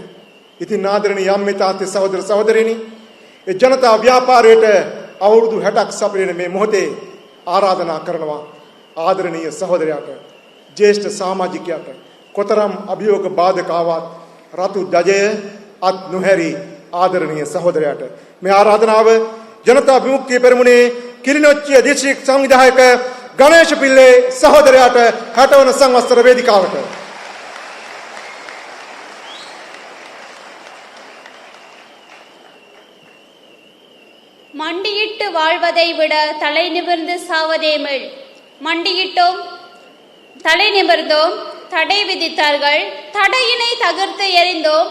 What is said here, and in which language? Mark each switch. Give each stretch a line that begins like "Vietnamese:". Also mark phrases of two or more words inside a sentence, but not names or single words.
Sinhala: ඉතින් ආදරණීය යම්මේ තාත්තේ සහෝදර සහෝදරියනි, ඒ ජනතා ව්‍යාපාරයට අවුරුදු 60ක් සපිරෙන මේ මොහොතේ ආරාධනා කරනවා ආදරණීය සහෝදරයාට, ජ්‍යෙෂ්ඨ සමාජිකයාට කොතරම් අභියෝග බාධක ආවත් රතු ධජය අත් නොහැරි ආදරණීය සහෝදරයාට මේ ආරාධනාව ජනතා විමුක්තිය පෙරමුණේ කිලිනොච්චිය දිස්ත්‍රික් සංවිධායක ගණේශ පිල්ලේ සහෝදරයාට 60 වන සංවත්සර වේදිකාවට.
Tamil: மண்டியிட்டு வாழ்வதை விட தலை நிமிர்ந்து சாவதே மேல். மண்டியிட்டோம், தலை நிமிர்ந்தோம், தடை விதித்தார்கள், தடையினை தகர்த்து எறிந்தோம்.